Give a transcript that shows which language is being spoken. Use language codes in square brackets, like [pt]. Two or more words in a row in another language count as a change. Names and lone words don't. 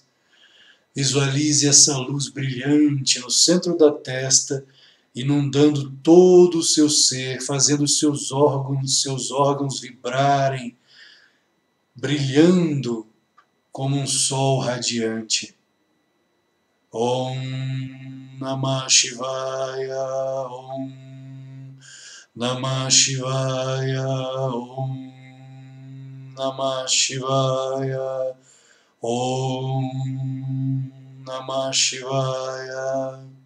[pt] Visualize essa luz brilhante no centro da testa, inundando todo o seu ser, fazendo os seus órgãos vibrarem, brilhando como um sol radiante. [sa] Om Namah Shivaya, Om Namah Shivaya, Om Namah Shivaya, Om Namah Shivaya,